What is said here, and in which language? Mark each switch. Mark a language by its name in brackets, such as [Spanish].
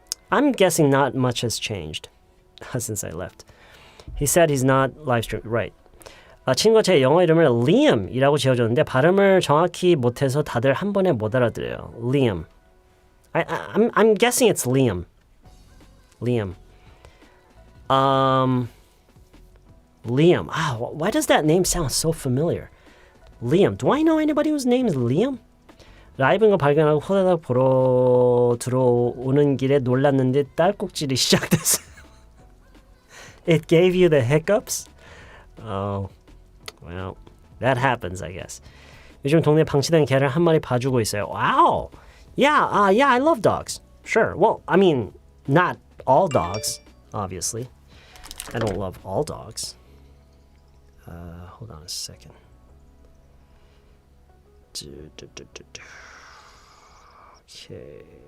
[English] I'm guessing not much has changed since I left. He said he's not live stream. Right. [Korean] 친구가 제 영어 이름을 Liam이라고 지어줬는데 발음을 정확히 못해서 다들 한 번에 못 알아들어요. [English] Liam. I'm guessing it's Liam. Liam. Liam. Why does that name sound so familiar? Liam. Do I know anybody whose name is Liam? [Korean] 라이브인 거 발견하고 호다닥 보러 들어오는 길에 놀랐는데 딸꾹질이 시작됐어요. [English] It gave you the hiccups? Oh, well, That happens, I guess. [Korean] 요즘 동네 방치된 개를 한 마리 봐주고 있어요. [English] Wow. Yeah, I love dogs. Sure. Well, I mean, not all dogs, obviously. I don't love all dogs. Hold on a second. Okay.